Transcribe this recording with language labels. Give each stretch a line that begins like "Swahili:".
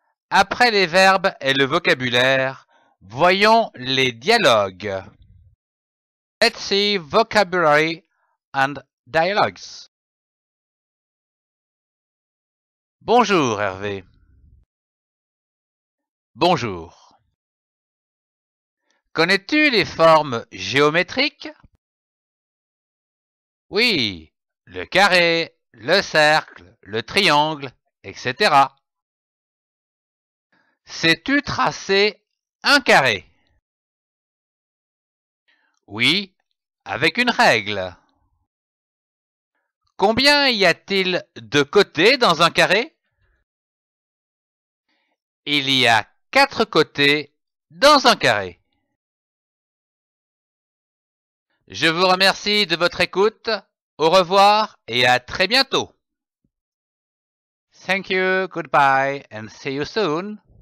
French: Après les verbes et le vocabulaire, voyons les dialogues.
English: Let's see vocabulary and dialogues.
French: Bonjour Hervé. Bonjour. Connais-tu les formes géométriques? Oui, le carré, le cercle, le triangle, etc. Sais-tu tracer un carré? Oui, avec une règle. Combien y a-t-il de côtés dans un carré? Il y a 4 côtés dans un carré. Je vous remercie de votre écoute. Au revoir et à très bientôt.
English: Thank you, goodbye, and see you soon.